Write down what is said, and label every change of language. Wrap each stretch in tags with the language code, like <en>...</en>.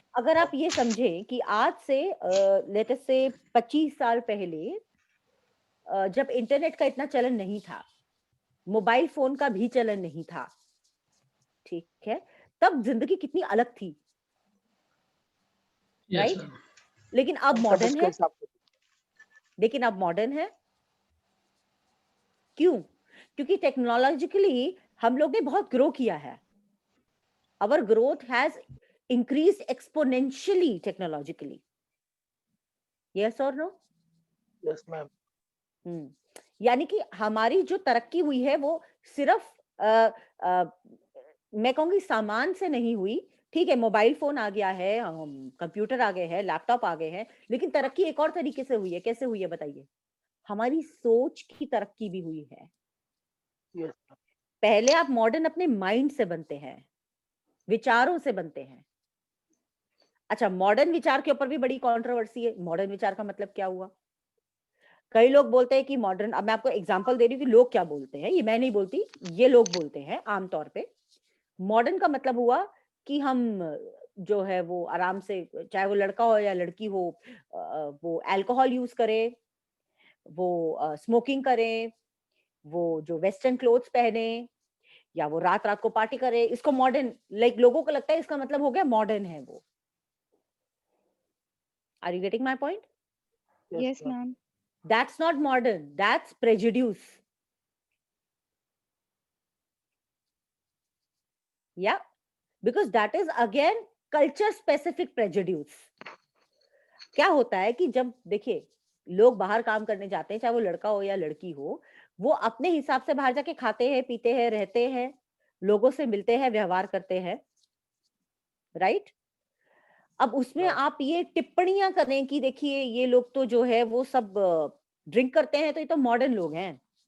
<hi>अगर आप ये समझें कि आज से</hi> <en>let us</en> <hi>से 25 साल पहले जब इंटरनेट का इतना चलन नहीं था, मोबाइल फोन का भी चलन नहीं था, ठीक है, तब जिंदगी कितनी अलग थी,</hi> <en>Yes right? Ma'am.</en> <hi>लेकिन अब तब मॉडर्न उसके है, हिसाब से। लेकिन अब मॉडर्न है क्यों? क्योंकि टेक्नोलॉजिकली हम लोग ने बहुत ग्रो किया है।</hi> <en>Our growth has increased exponentially technologically. Yes or no? Yes ma'am.</en> <hi>यानी कि हमारी जो तरक्की हुई है वो सिर्फ मैं कहूंगी सामान से नहीं हुई। ठीक है, मोबाइल फोन आ गया है, कंप्यूटर आ गए हैं, लैपटॉप आ गए हैं, लेकिन तरक्की एक और तरीके से हुई है। कैसे हुई है बताइए? हमारी सोच की तरक्की भी हुई है।</hi> <en>yes</en> <hi>पहले आप मॉडर्न अपने माइंड से बनते हैं, विचारों से बनते हैं। अच्छा, मॉडर्न विचार के ऊपर भी बड़ी कंट्रोवर्सी है। मॉडर्न विचार का मतलब क्या हुआ? कई लोग बोलते हैं कि मॉडर्न, अब मैं आपको एग्जांपल दे रही हूँ कि लोग क्या बोलते हैं, ये मैं नहीं बोलती, ये लोग बोलते हैं आमतौर पे। मॉडर्न का मतलब हुआ कि हम जो है वो आराम से, चाहे वो लड़का हो या लड़की हो, वो अल्कोहल यूज करे, वो स्मोकिंग करे, वो जो वेस्टर्न क्लोथ्स पहने, या वो रात रात को पार्टी करे, इसको मॉडर्न, लाइक लोगों को लगता है इसका मतलब हो गया मॉडर्न है वो।</hi> <en>Are you getting my point? Yes, ma'am. That's not modern, that's prejudice. Yeah, because that is again culture specific prejudice.</en> <hi>क्या होता है कि जब देखिए लोग बाहर काम करने जाते हैं, चाहे वो लड़का हो या लड़की हो, वो अपने हिसाब से बाहर जाके खाते हैं, पीते हैं, रहते हैं, लोगों से मिलते हैं, व्यवहार करते हैं, राइट? अब उसमें आप ये टिप्पणियां करें कि देखिए ये लोग तो जो है वो सब ड्रिंक करते हैं, तो ये तो मॉडर्न लोग हैं।</hi>